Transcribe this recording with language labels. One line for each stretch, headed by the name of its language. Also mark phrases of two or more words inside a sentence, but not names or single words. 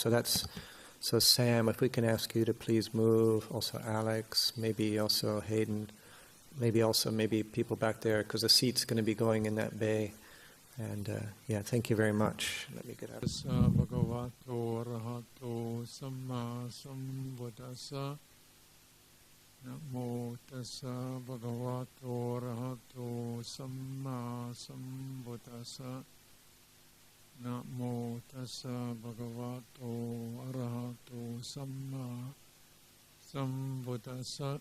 English: So Sam, if we can ask you to please move, also Alex, maybe also Hayden, maybe people back there, because the seat's going to be going in that bay. And thank you very much. Let me get out.
Pali: Bhagavato arahato samma sambuddhassa. Namo tassa bhagavato arahato samma sambuddhassa. Namo tassa bhagavato arahato samma sambuddhassa.